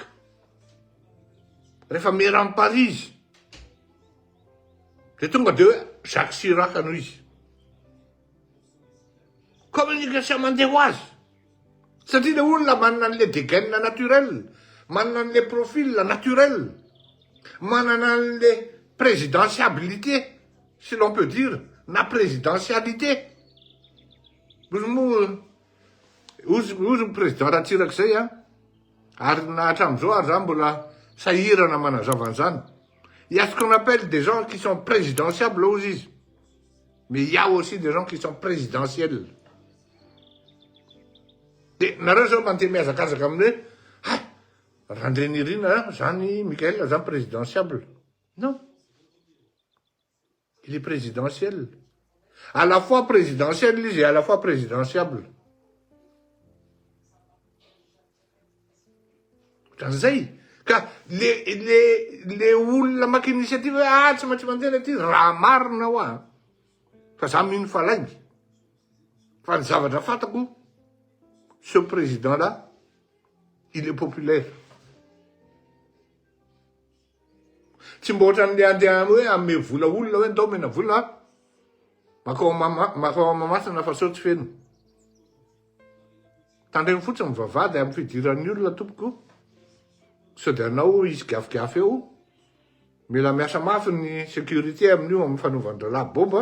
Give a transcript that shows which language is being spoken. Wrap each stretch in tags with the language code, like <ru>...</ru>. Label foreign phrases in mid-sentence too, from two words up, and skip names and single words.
<mg>Rehefa mera amin'ny Paris de tonga de hoe Jacques Chirac no izy. Communication mandeha ho azy. Satria le olona manana an'le</mg> <fr>dégaine naturel,</fr> <mg>manana an'le</mg> <fr>profil naturel,</fr> <mg>manana an'le présidentiabilité,</mg> <fr>si l'on peut dire,</fr> <mg>na présidentialité. Ozy président raha Chirac zay a, ary na hatramin'izao ary zany mbola sahirana manazava an'izany.</mg> <fr>Il y a ce qu'on appelle des gens qui sont présidentiables aux izy. Mais il y a aussi des gens qui sont présidentiels.</fr> <mg>De nareo zao mandeha miazakazaka amin'ny hoe Randrenirina zany Michael zany présidentiable.</mg> <fr>Non. Il est présidentiel. À la fois présidentiel izy et à la fois présidentiable.</fr> <mg>Zay. Ka le olona maka initiative hoe tsy maintsy mandeha aty raha marina ho a. Fa za mino falaingy. Fa ny zavatra fantako,</mg> <fr>ce président-là, il est populaire.</fr> <mg>Tsy mba ohatran'le andeha hoe ame vola olona hoe ndao mena vola, makao mamasina fa sao tsy feno. Tandreny fotsiny mivavady amin'ny fidiran'ny olona tompoko. Sao de anao izy gafigafy eo, mila miasa mafy ny sécurité amin'io amin'ny fanaovandra bomba.</mg>